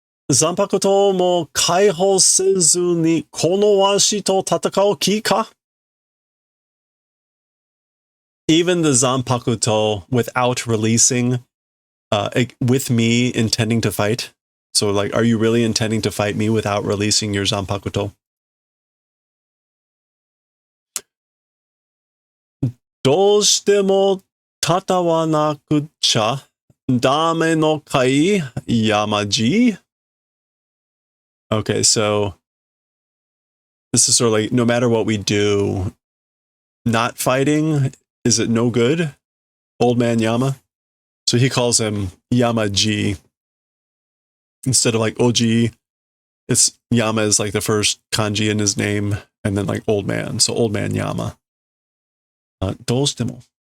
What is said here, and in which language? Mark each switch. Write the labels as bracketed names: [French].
[Japanese] Zanpakuto mo kaihou sezu ni kono washi to tatakao ki ka? [English] Even the Zanpakuto without releasing, with me intending to fight. So like, are you really intending to fight me without releasing your Zanpakuto? [Japanese] どうしても戦わなくちゃダメのかい山地? [English] Okay, so this is sort of like, no matter what we do, not fighting, is it no good? Old man Yama? So he calls him Yamaji. Instead of like Oji, it's Yama is like the first kanji in his name, and then like old man. So old man Yama. [Japanese] どうしても